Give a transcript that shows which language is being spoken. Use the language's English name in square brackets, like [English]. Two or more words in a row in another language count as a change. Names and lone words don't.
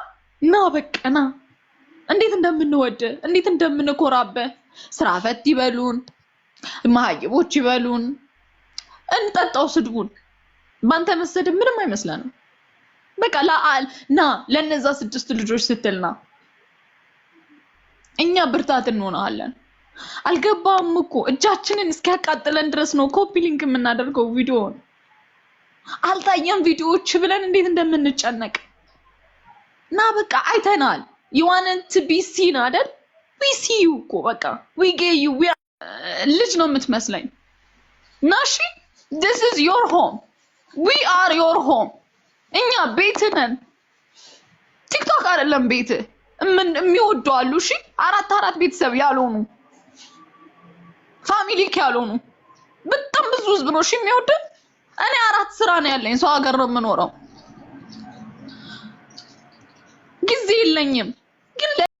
[Amharic] ና በቃ ና። እንዴት እንደምንወድ እንዴት እንደምንኮራበህ ስራ ፈት ይበሉን መሀይቦች ይበሉን እንጠጣው ስድቡን ባንተ መሰደብ ምንም አይመስለንም። በቃ ና ለነዛ 6 ልጆች ስትልና እኛ ብርታት እንሆናለን። አልገባም እኮ እጃችንን እስኪያቃጥለን ድረስ ነው [English] copy link [Amharic] የምናደርገው ቪዲዮውን። አልታየም ቪዲዮዎች ብለን እንዴት እንደምንጨነቅ ና በቃ አይተናል። [English] you want to be seen [Amharic] አይደል? [English] we see you [Amharic] እኮ በቃ [English] we get you [Amharic] ልጅ ነው የምትመስለኝ። ናሺ [English] this is your home, we are your home። [Amharic] እኛ ቤት ነን። ቲክቶክ አይደለም ቤት። የሚወዱ አሉ። እሺ 4 ቤተሰብ ያልሆኑ ፋሚሊ ያልሆኑ በጣም ብዙ ህዝብ ነው እሺ የሚወድ። እኔ 4 ስራ ነው ያለኝ፣ ሰው ሀገር ነው የምኖረው፣ ጊዜ የለኝም ግን